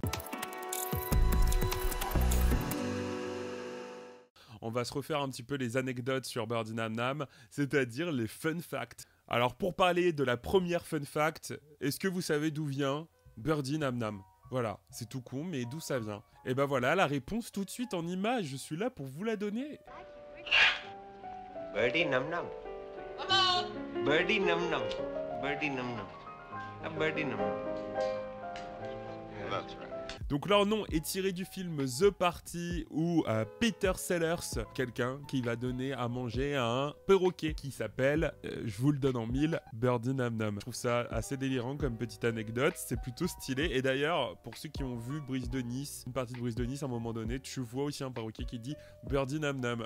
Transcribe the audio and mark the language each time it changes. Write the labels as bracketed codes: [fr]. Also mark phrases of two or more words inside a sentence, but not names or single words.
[fr] On va se refaire un petit peu les anecdotes sur Birdie Nam Nam, c'est-à-dire les [en] fun facts. [fr] Alors pour parler de la première [en] fun fact, [fr] est-ce que vous savez d'où vient Birdie Nam Nam? Voilà, c'est tout con, mais d'où ça vient? Et ben voilà, la réponse tout de suite en image, je suis là pour vous la donner. Birdie Nam Nam. Birdie Nam Nam. Birdie Nam Nam. Birdie Nam Nam. [en] Yeah, that's right. [fr] Donc leur nom est tiré du film The Party où Peter Sellers, quelqu'un qui va donner à manger à un perroquet qui s'appelle, je vous le donne en mille, Birdie Nam Nam. Je trouve ça assez délirant comme petite anecdote, c'est plutôt stylé. Et d'ailleurs, pour ceux qui ont vu Brise de Nice, une partie de Brise de Nice, à un moment donné, tu vois aussi un perroquet qui dit Birdie Nam Nam.